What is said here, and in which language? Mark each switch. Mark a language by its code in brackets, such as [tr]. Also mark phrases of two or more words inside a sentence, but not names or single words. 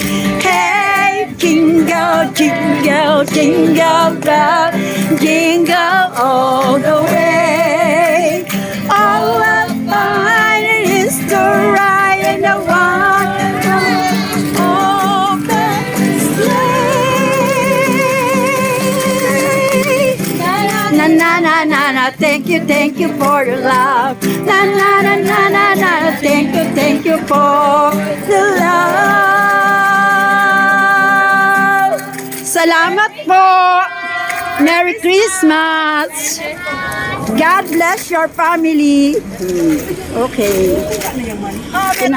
[en] Hey, jingle, jingle, jingle bells, jingle all the way. All the fun is the ride in a one-horse open sleigh. Na na na na na, thank you for your love. Na na na na na na, thank you for the love. [tl] Salamat po. [en] Merry Christmas. God bless your family. Okay.